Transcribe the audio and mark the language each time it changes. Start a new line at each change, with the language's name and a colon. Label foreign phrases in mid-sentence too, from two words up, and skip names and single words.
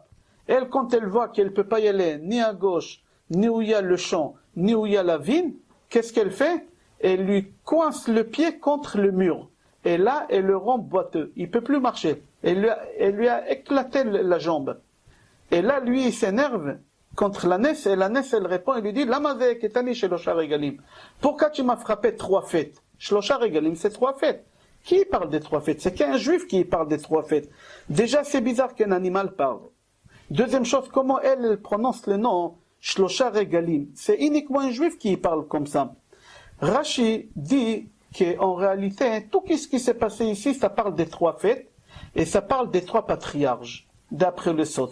French: Elle, quand elle voit qu'elle ne peut pas y aller ni à gauche, ni où il y a le champ, ni où il y a la vigne, qu'est-ce qu'elle fait? Elle lui coince le pied contre le mur. Et là, elle le rend boiteux. Il ne peut plus marcher. Elle lui a éclaté la jambe. Et là, lui, il s'énerve contre l'ânesse. Et l'ânesse, elle répond, elle lui dit,
Hebrew: למה זה הכיתני שלושה רגלים.
French: Pourquoi tu m'as frappé 3 fêtes?
Hebrew: שלושה רגלים,
French: c'est 3 fêtes. Qui parle des 3 fêtes? C'est qu'un juif qui parle des 3 fêtes. Déjà, c'est bizarre qu'un animal parle. Deuxième chose, comment elle prononce le nom
Hebrew: שלושה רגלים?
French: C'est uniquement un juif qui parle comme ça. Rashi dit qu'en réalité, tout ce qui s'est passé ici, ça parle des 3 fêtes et ça parle des 3 patriarches, d'après le Sot.